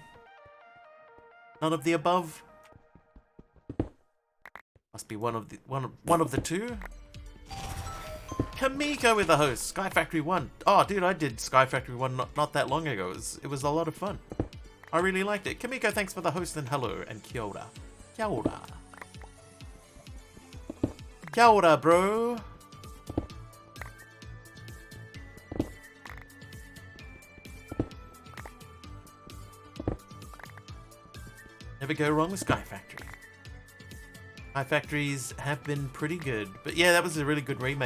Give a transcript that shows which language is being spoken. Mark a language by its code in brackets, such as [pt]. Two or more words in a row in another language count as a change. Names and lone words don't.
[en] None of the above? Must be one of the two. Kamiko with the host. Sky Factory 1. Oh, dude, I did Sky Factory 1 not that long ago. It was a lot of fun. I really liked it. Kamiko, thanks for the host and hello and [mi] kia ora. Kia ora. Kia ora, [en] bro. Never go wrong with Sky Factory. Sky Factories have been pretty good. But yeah, that was a really good remake.